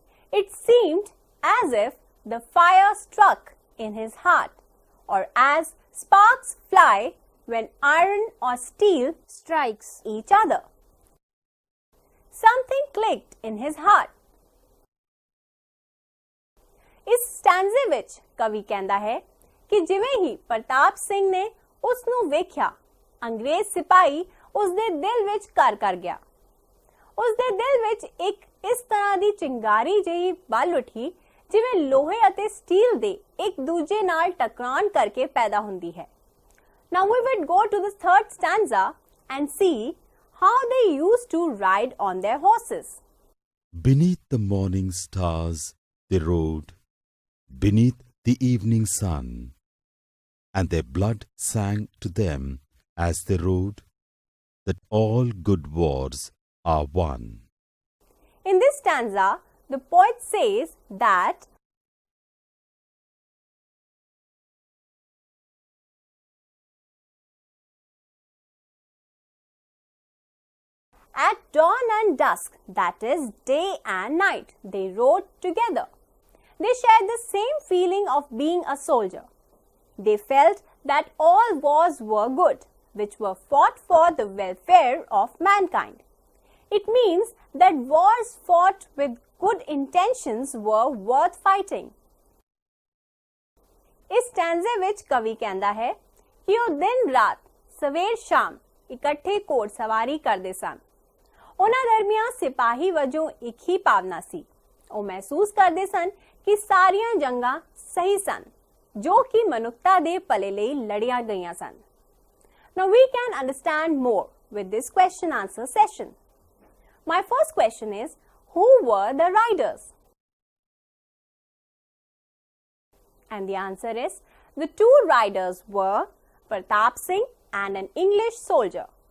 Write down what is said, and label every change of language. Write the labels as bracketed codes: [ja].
[en] It seemed as if the fire struck in his heart, or as sparks fly when iron or steel strikes each other. Something clicked in his heart. [pa] ਇਸ ਸਟੈਂਜ਼ੇ ਵਿੱਚ ਕਵੀ ਕਹਿੰਦਾ ਹੈ ਕਿ ਜਿਵੇਂ ਹੀ ਪ੍ਰਤਾਪ ਸਿੰਘ ਨੇ ਉਸ ਨੂੰ ਵੇਖਿਆ, ਅੰਗਰੇਜ਼ ਸਿਪਾਹੀ ਉਸ ਦੇ ਦਿਲ ਵਿੱਚ ਘਰ ਕਰ ਗਿਆ ਉਸਦੇ ਦਿਲ ਵਿੱਚ ਇੱਕ ਇਸ ਤਰ੍ਹਾਂ ਦੀ ਚਿੰਗਾਰੀ ਜਿਹੀ ਬਲ ਉੱਠੀ ਜਿਵੇਂ ਲੋਹੇ ਅਤੇ ਸਟੀਲ ਦੇ ਇੱਕ ਦੂਜੇ ਨਾਲ ਟਕਰਾਉਣ ਕਰਕੇ ਪੈਦਾ ਹੁੰਦੀ ਹੈ। [en] Now we would go to the third stanza and see how they used to ride on their horses. Beneath the morning stars they rode, beneath the evening sun, and their blood sang to them as they rode, that all good wars are won. In this stanza, the poet says that at dawn and dusk, that is day and night, they rode together. They shared the same feeling of being a soldier. They felt that all wars were good, which were fought for the welfare of mankind. It means that wars fought with good intentions were worth fighting. [pa] इस स्टैंजे ਵਿੱਚ ਕਵੀ ਕਹਿੰਦਾ ਹੈ ਕਿ ਉਹ ਦਿਨ ਰਾਤ ਸਵੇਰ ਸ਼ਾਮ ਇਕੱਠੇ ਘੋੜ ਸਵਾਰੀ ਕਰਦੇ ਸਨ। ਉਹਨਾਂ ਦਰਮਿਆਨ ਸਿਪਾਹੀ ਵਜੋਂ ਇੱਕ ਹੀ ਭਾਵਨਾ ਸੀ। ਉਹ ਮਹਿਸੂਸ ਕਰਦੇ ਸਨ ਕਿ ਸਾਰੀਆਂ ਜੰਗਾਂ ਸਹੀ ਸਨ ਜੋ ਕਿ ਮਨੁੱਖਤਾ ਦੇ ਭਲੇ ਲਈ ਲੜੀਆਂ ਗਈਆਂ ਸਨ। [en] Now we can understand more with this question answer session. My first question is, who were the riders? And the answer is, the two riders were Pratap Singh and an English soldier.